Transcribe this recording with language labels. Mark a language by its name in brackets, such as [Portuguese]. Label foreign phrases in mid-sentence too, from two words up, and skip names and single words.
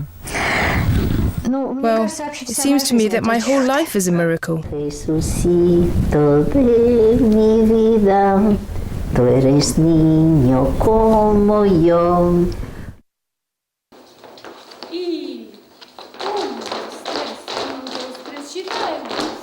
[English] Well, it seems to me that my whole life is a miracle. [Spanish] Jesucito de mi vida, tú eres niño como yo. [Russian] И 1, 2, 3, 1, 2, 3, считаем.